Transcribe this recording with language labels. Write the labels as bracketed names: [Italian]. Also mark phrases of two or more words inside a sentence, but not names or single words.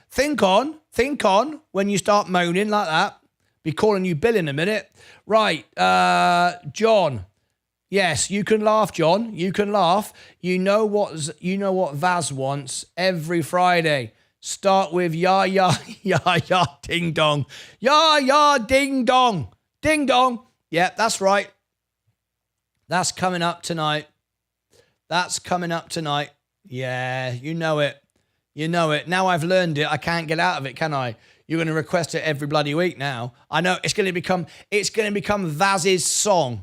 [English] Think on when you start moaning like that. Be calling you Bill in a minute. Right, John. Yes, you can laugh, John. You can laugh. You know what Vaz wants every Friday. Start with ya ya ya ya ding dong. Ya ya ding dong. Ding dong. Yeah, that's right. That's coming up tonight. Yeah, you know it. Now I've learned it. I can't get out of it, can I? You're going to request it every bloody week now. I know it's going to become Vaz's song.